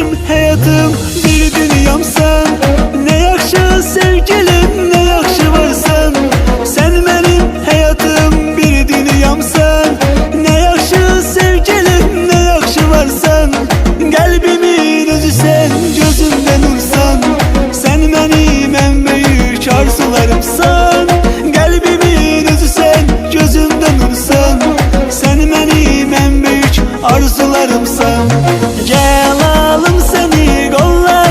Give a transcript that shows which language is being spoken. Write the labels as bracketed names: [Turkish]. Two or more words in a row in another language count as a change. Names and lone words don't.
[Azerbaijani] həyatım, bir dünyamsan. Ne yaxşı sevgilim, ne yaxşı varsan. [Turkish] Sen benim [Azerbaijani] həyatım, bir dünyamsan. Ne yaxşı sevgilim, ne yaxşı varsan. Qəlbimin özüsən, gözümdə nursan. [Turkish] Sen benim en büyük arzularımsan. [Azerbaijani] Qəlbimin özüsən, gözümdə nursan. [Turkish] Sen benim en büyük arzularımsan. Gel alım seni kollarıma.